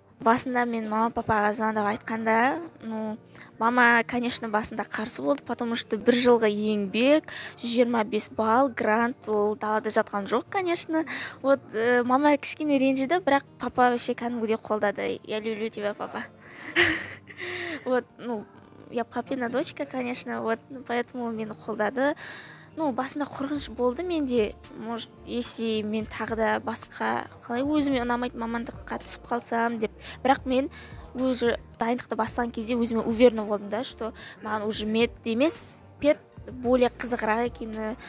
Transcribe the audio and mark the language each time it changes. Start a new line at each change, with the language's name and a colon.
Kazakh: Басында мен мама папаға звондап айтқанда, мама, конечно, басында қарсы болды,
Russian: потому что
Kazakh: бір жылғы еңбек, 125 балл, грант, ол далада жатқан жоқ, конечно. Вот мама кішкене ренжіді, бірақ папа вообще кәдімгідей қолдады.
Russian: Я люблю тебя, папа. Вот, я папина дочка, конечно, вот, поэтому
Kazakh: мені қолдады. Басында қорқыныш болды менде,
Russian: может, если
Kazakh: мен тағы да басқа қалай өзіме ұнамайтын мамандыққа түсіп қалсам деп. Бірақ мен уже дайындықты бастаған кезде өзіме уверена болдым да, что маған уже мед емес, пед более қызығырақ екені.